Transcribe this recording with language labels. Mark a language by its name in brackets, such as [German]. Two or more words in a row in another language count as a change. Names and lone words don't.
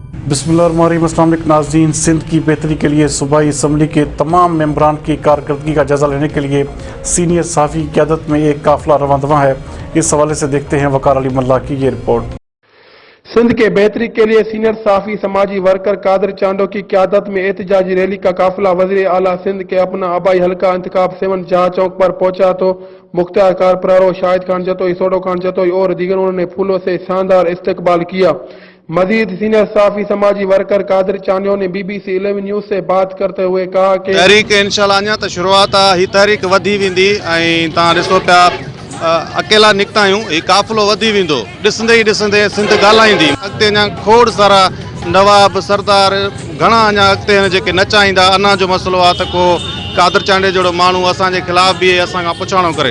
[Arabic] بسم الله الرحمن الرحيم. السلام عليكم [Urdu] ناظرین۔ سندھ کی بہتری کے لیے صوبائی اسمبلی کے تمام ممبران کی کارکردگی کا جائزہ لینے کے لیے سینئر صحافی کی قیادت میں ایک قافلہ رواں ہے. اس حوالے سے دیکھتے ہیں وقار علی ملا کی یہ رپورٹ. سندھ کے بہتری کے لیے سینئر صحافی سماجی ورکر قادر چانڈیو کی قیادت میں احتجاجی ریلی کا قافلہ وزیر اعلیٰ سندھ کے اپنا آبائی حلقہ انتخاب 7 جہاں چوک پر پہنچا تو مختار کارپرارو، شاہد خان جتوئی، سوڈو خان جتوئی اور دیگروں نے پھولوں سے شاندار استقبال کیا. مزید سینئر صحافی سماجی ورکر قادر چانڈیو نے BBC 11 نیوز سے بات کرتے ہوئے کہا کہ [Sindhi] तहरीक इंशाअल्लाह अञा त शुरुआत आहे। ही तहरीक वधी वेंदी ऐं तव्हां ॾिसो पिया अकेला निकिता आहियूं, ही काफ़िलो वधी वेंदो। ॾिसंदे ई ॾिसंदे सिंध ॻाल्हाईंदी। अॻिते अञा खोड़ सारा नवाब सरदार घणा अञा अॻिते आहिनि जेके न चाहींदा। अञा जो मसइलो आहे त को कादिर चांडे जहिड़ो माण्हू असांजे ख़िलाफ़ बीहे, असां खां पुछाणो करे।